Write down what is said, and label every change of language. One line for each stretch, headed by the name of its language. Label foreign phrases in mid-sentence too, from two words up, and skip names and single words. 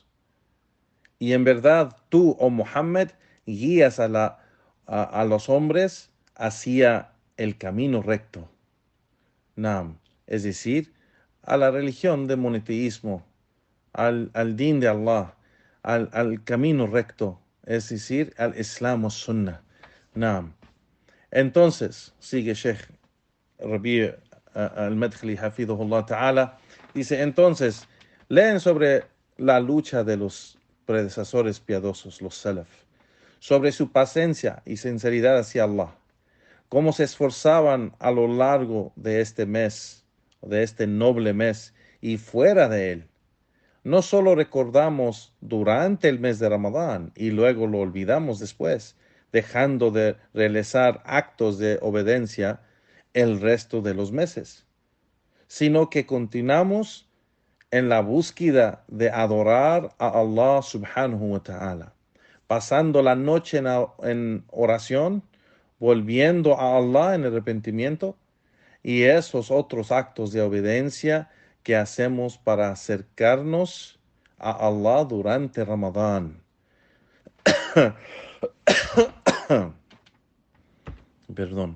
Spanish: Y en verdad tú, oh Muhammad, guías a los hombres hacia el camino recto. Nam, es decir, a la religión de monoteísmo, al din de Allah, al camino recto, es decir, al Islam o Sunnah. Nam. Entonces, sigue Sheikh Rabi' al-Madkhali,
Arabic: حفظه الله تعالى,
Spanish: dice, entonces, leen sobre la lucha de los predecesores piadosos, los salaf, sobre su paciencia y sinceridad hacia Allah, cómo se esforzaban a lo largo de este mes, de este noble mes, y fuera de él. No solo recordamos durante el mes de Ramadán y luego lo olvidamos después, dejando de realizar actos de obediencia el resto de los meses, sino que continuamos en la búsqueda de adorar a
Arabic: الله سبحانه وتعالى,
Spanish: pasando la noche en oración, volviendo a Allah en arrepentimiento y esos otros actos de obediencia que hacemos para acercarnos a Allah durante Ramadán. Perdón.